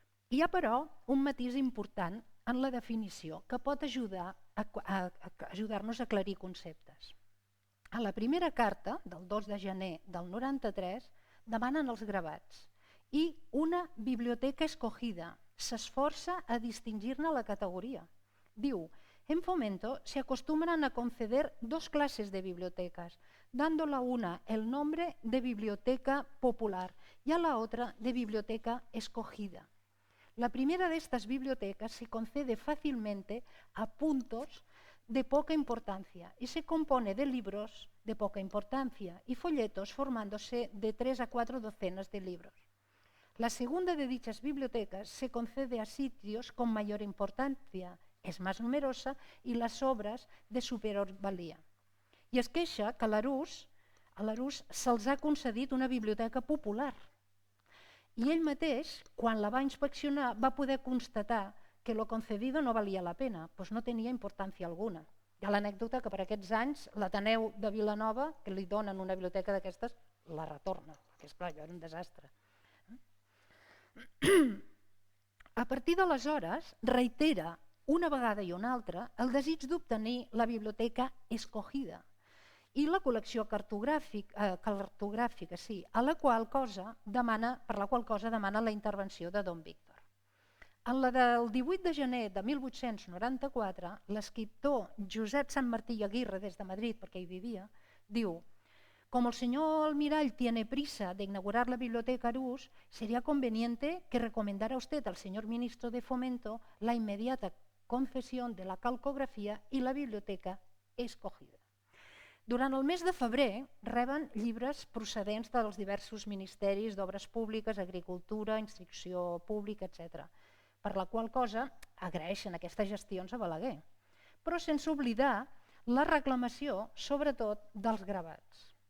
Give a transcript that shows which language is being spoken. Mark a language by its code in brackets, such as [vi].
[ca] Hi ha, però, un matís important en la definició que pot ajudar-nos a aclarir conceptes. A la primera carta, del 2 de gener del 93, demanen els gravats i una biblioteca escogida s'esforça a distingir-ne la categoria. Diu: [es] en Fomento se acostumbran a conceder dos clases de bibliotecas, dando a una el nombre de biblioteca popular y a la otra de biblioteca escogida. La primera de estas bibliotecas se concede fácilmente a puntos de poca importancia y se compone de libros de poca importancia y folletos formándose de 3 a 4 docenas de libros. La segunda de dichas bibliotecas se concede a sitios con mayor importancia, es más numerosa y las obras de superior valía. [ca] I es queixa que a l'Arús se'ls ha concedit una biblioteca popular i ell mateix, quan la va inspeccionar, va poder constatar que lo concedido no valia la pena, doncs no tenia importància alguna. Hi ha l'anècdota que per aquests anys l'Ateneu de Vilanova, que li donen una biblioteca d'aquestes, la retorna, perquè esclar, allò era un desastre. A partir d'aleshores, reitera una vegada i una altra el desig d'obtenir la biblioteca escogida i la col·lecció cartogràfica, per la qual cosa demana la intervenció de Don Víctor. En la del 18 de gener de 1894, l'escriptor Josep Sanmartí i Aguirre, des de Madrid, perquè hi vivia, diu: [es] como el señor almirall tiene prisa de inaugurar la biblioteca Arús, sería conveniente que recomendara usted al señor ministro de Fomento la inmediata concesión de la calcografía y la biblioteca escogida. [ca] Durant el mes de febrer reben llibres procedents dels diversos ministeris d'Obres Públiques, Agricultura, Instrucció Pública, etc. Per la qual cosa agraeixen aquestes gestions a Balaguer, però sense oblidar la reclamació, sobretot, dels gravats.